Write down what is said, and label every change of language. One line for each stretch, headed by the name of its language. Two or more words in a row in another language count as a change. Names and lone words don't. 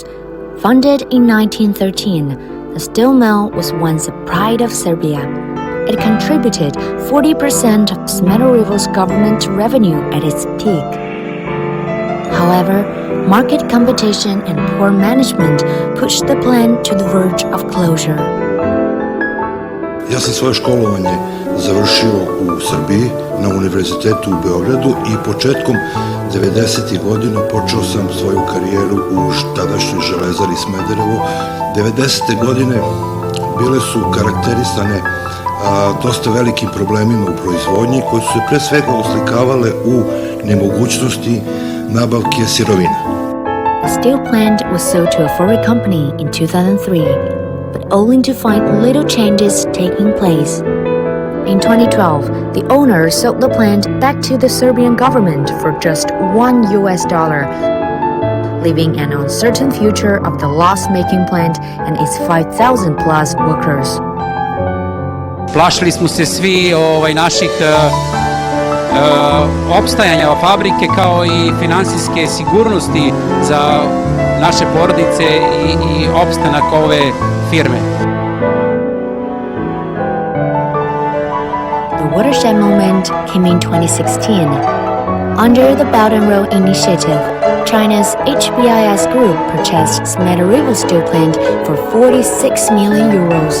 English: Founded in 1913, the steel mill was once a pride of Serbia. It contributed 40% of Smederevo's government revenue at its peak. However, market competition and poor management pushed the plant to the verge of closure.
Serbian: Ja sam svoje školovanje završio u Srbiji na univerzitetu u Beogradu i početkom 90. godina počeo sam svoju karijeru u tadašnjoj železari Smederevo. 90. godine bile su karakterisane dosta velikim problemima u proizvodnji koji su se pre svega oslikavale u nemogućnosti nabavke sirovina.
English: The steel plant was sold to a foreign company in 2003, but only to find little changes taking place. In 2012, the owner sold the plant back to the Serbian government for just $1, leaving an uncertain future of the loss-making plant and its 5,000 plus workers.
Serbian: Plašili smo se svi naših opstajanja fabrike kao i finansijske sigurnosti za naše porodice i opstanak ove firme.
English: The watershed moment came in 2016. Under the Belt and Road Initiative, China's HBIS group purchased Smederevo steel plant for 46 million euros.